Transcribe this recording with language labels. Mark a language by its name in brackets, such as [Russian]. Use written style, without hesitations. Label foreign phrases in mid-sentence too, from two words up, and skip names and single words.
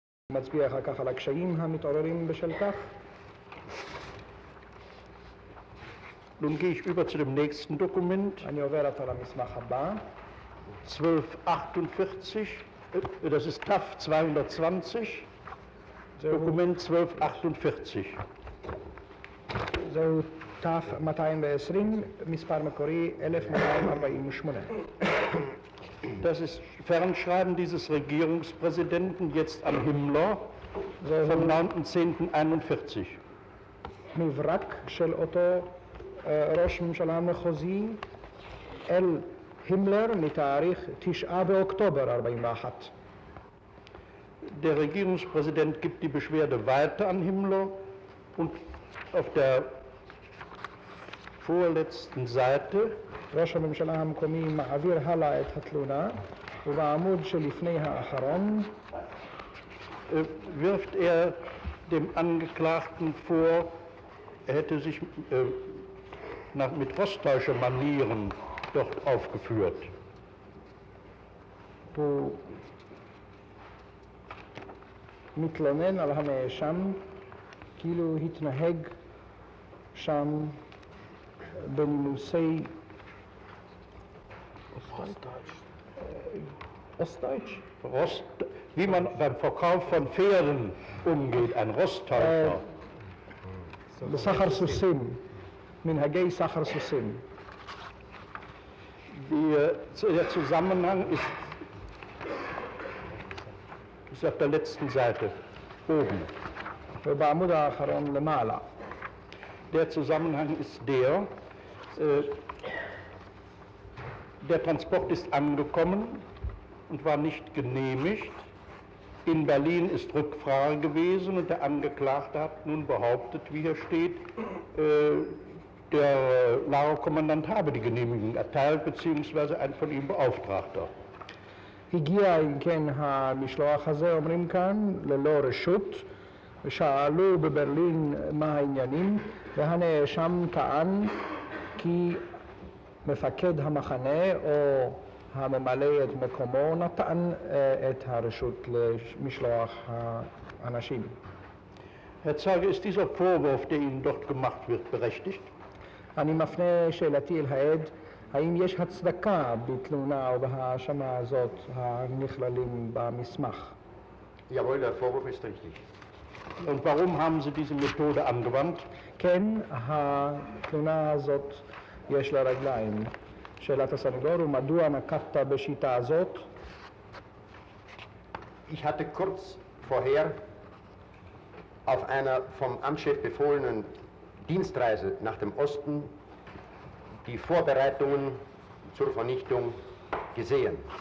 [Hebrew] מצביע אחר כך על הקשיים המתעוררים בשל כך. [German] Nun gehe ich über zu dem nächsten Dokument. [Hebrew] אני עובר עתה למסמך הבא. [German] 1248, das ist TAF 220, Dokument 1248. [Hebrew] זהו תף 220, מספר מקורי 1248. [German] Das ist Fernschreiben dieses Regierungspräsidenten jetzt an Himmler vom 9.10.41. [Hebrew] מברק של אותו ראש ממשלה מחוזי אל הימלר מתאריך 9 באוקטובר 41. [German] Der Regierungspräsident gibt die Beschwerde weiter an Himmler und auf der vorletzten Seite [Hebrew] ראש הממשלה המקומי מעביר הלאה את התלונה ובעמוד שלפני האחרון [German] wirft er dem Angeklagten vor, er hätte sich mit Rostäuscher Manieren dort aufgeführt. [Hebrew] הוא מתלונן על הנאשם כאילו התנהג שם בנימוסי [German] Ostdeutsch? Wie man beim Verkauf von Pferden umgeht, ein Rosttäuscher. [Hebrew] בסחר סוסים, מנהגי סחר סוסים. [German] Der Zusammenhang ist auf der letzten Seite, oben. [Hebrew] ובעמוד האחרון למעלה. [German] Der Zusammenhang ist der Transport ist angekommen und war nicht genehmigt. In Berlin ist Rückfrage gewesen und der Angeklagte hat nun behauptet, wie hier steht, der Lagerkommandant habe die Genehmigung erteilt, beziehungsweise ein von ihm Beauftragter. [Hebrew] הגיע אם כן המשלוח הזה, אומרים כאן, ללא רשות, ושאלו בברלין מה העניינים, והנאשם טען כי מפקד המחנה או הממלא את מקומו נתן את הרשות למשלוח האנשים. [German] Herr Zeuge, ist dieser Vorwurf, der Ihnen dort gemacht wird, berechtigt? [Hebrew] אני מפנה שאלתי אל העד, האם יש הצדקה בתלונה או בהאשמה הזאת הנכללים במסמך? [German] Jawohl, der Vorwurf ist richtig. Und warum haben Sie diese Methode angewandt? [Hebrew] כן, התלונה הזאת יש לה רגליים. שאלת הסנגור, ומדוע נקטת בשיטה הזאת? [German] Ich hatte kurz vorher auf einer vom Amtschef befohlenen Dienstreise nach dem Osten die Vorbereitungen zur Vernichtung gesehen.